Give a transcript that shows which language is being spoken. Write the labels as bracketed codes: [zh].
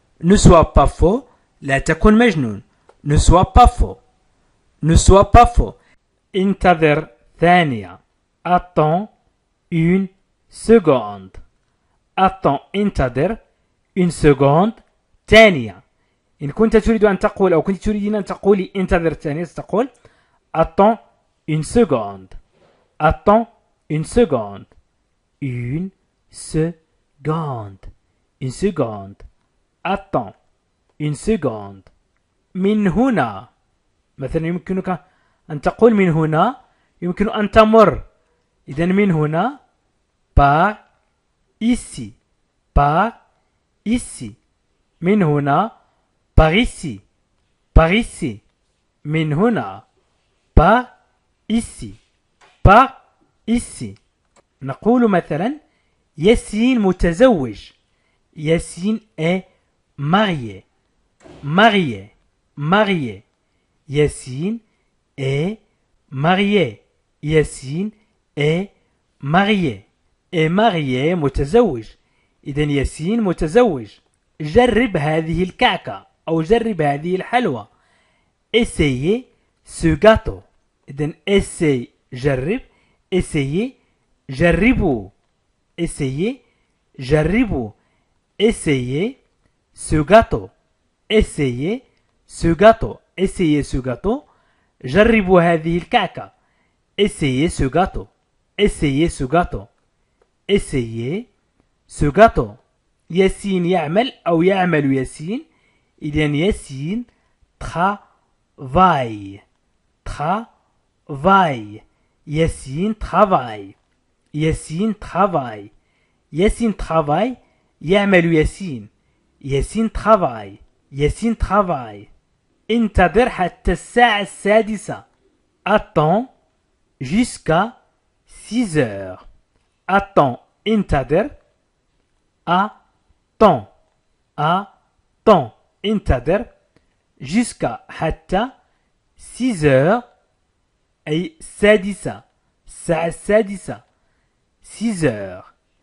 [fr] ne sois pas faux [ar] لا تكن مجنون. [fr] ne sois pas faux. ne sois pas faux. [ar] انتظر ثانية. [fr] attends une seconde. attends [ar] انتظر [fr] une seconde [ar] ثانية. إن كنت تريد أن تقول أو كنت تريدين أن تقولي انتظر ثانية ستقول [fr] attends une seconde. attends une seconde. une seconde. une seconde. attends une seconde. [ar] من هنا. مثلا يمكنك أن تقول من هنا يمكن أن تمر. إذن من هنا [fr] par ici. par ici. [ar] من هنا [fr] par ici. par ici. [ar] من هنا [fr] par ici. par ici. [ar] نقول مثلا ياسين متزوج. [fr] ياسين est marié. marié. marié. ياسين est marié. ياسين est marié. est marié [ar] متزوج. إذن ياسين متزوج. جرب هذه الكعكة أو جرب هذه الحلوى. [fr] essayez ce gâteau. [ar] إذن [fr] essaye [ar] جرب. [fr] essayez [ar] جربوا. [fr] essayez جربوا. essayez ce gâteau. essayez ce gâteau. essayez ce gâteau. [ar] جربوا هذه الكعكة. [fr] essayez ce gâteau. essayez ce gâteau. essayez ce gâteau. [ar] ياسين يعمل أو يعمل ياسين. إذن ياسين [fr] travaille. travaille. ياسين travaille. ياسين travaille. ياسين travaille [ar] يعمل ياسين. [fr] ياسين travaille. ياسين travaille. [ar] انتظر حتى الساعة السادسة. [fr] attends jusqu'à 6 heures. attends انتظر. attends. attends [ar] انتظر [fr] jusqu'à [ar] حتى [fr] 6 heures [ar] أي السادسة. الساعة السادسة [fr] 6 heures.